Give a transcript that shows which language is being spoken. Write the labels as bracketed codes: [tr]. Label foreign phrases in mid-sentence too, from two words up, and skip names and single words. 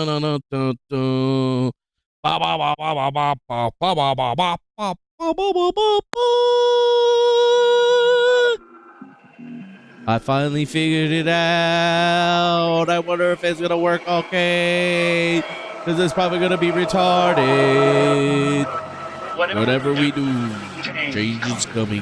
[en] dun, dun, dun. Ba, ba, ba, ba, ba, ba, ba, ba, ba, ba, ba, ba, ba, ba, ba, ba. I finally figured it out. I wonder if it's going to work okay. Because it's probably going to be retarded. Whatever we do, change is coming.